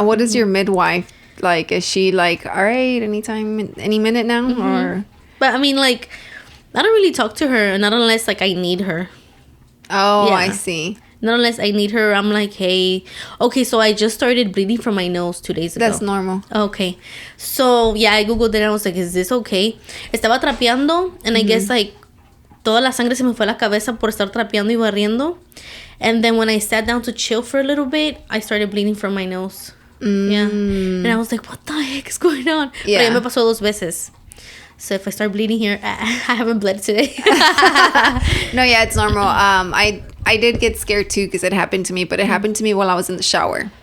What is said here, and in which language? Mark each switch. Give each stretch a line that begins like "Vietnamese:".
English: What is your midwife like? Is she like, all right, anytime, any minute now, or? But I mean, like, I don't really talk to her, not unless like I need her. Oh, yeah. I see. Not unless I need her. I'm like, hey, okay, so I just started bleeding from my nose 2 days ago. That's normal. Okay. So, yeah, I googled it and I was like, is this okay?
Spanish: Estaba trapeando
English: and I guess like
Spanish: toda la sangre se me fue a la cabeza por estar trapeando y barriendo.
English: And then when I sat down to chill for a little bit, I started bleeding from my nose. Yeah. And I was like, what the heck is going on? Yeah.
Spanish: Pero ya me pasó 2 veces.
English: So if I start bleeding here, I haven't bled today. No, yeah, it's normal. I did get scared too because it happened to me, but it happened to me while I was in the shower.